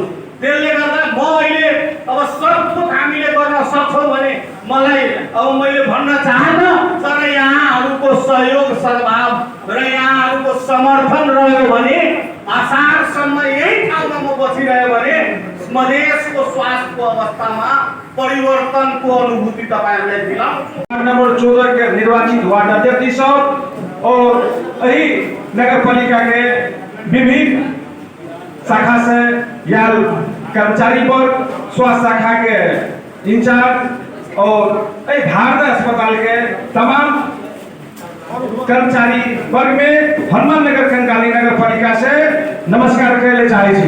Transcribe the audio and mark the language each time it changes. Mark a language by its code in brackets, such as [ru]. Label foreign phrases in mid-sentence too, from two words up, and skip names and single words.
[ne] त्यसले गर्दा म अहिले अब सबथोक हामीले गर्न सक्छौँ भने मलाई अब मैले भन्न चाहन्न, तर यहाँहरूको सहयोग सद्भाव र यहाँहरूको समर्थन रह्यो भने असारसम्म यही ठाउँमा म बसिरह्यो भने मधेसको स्वास्थ्यको अवस्थामा परिवर्तनको अनुभूति तपाईँहरूलाई दिलाउँछु। [mai] नंबर 14 के निर्वाचित वार्ड अध्यक्ष और यही नगर पालिका के विभिन्न शाखा से या कर्मचारी वर्ग, स्वास्थ्य शाखा के इंचार्ज और भारत अस्पताल के तमाम कर्मचारी वर्ग में हनुमान नगर कंकाली नगर पालिका से नमस्कार कहले चाहे छी।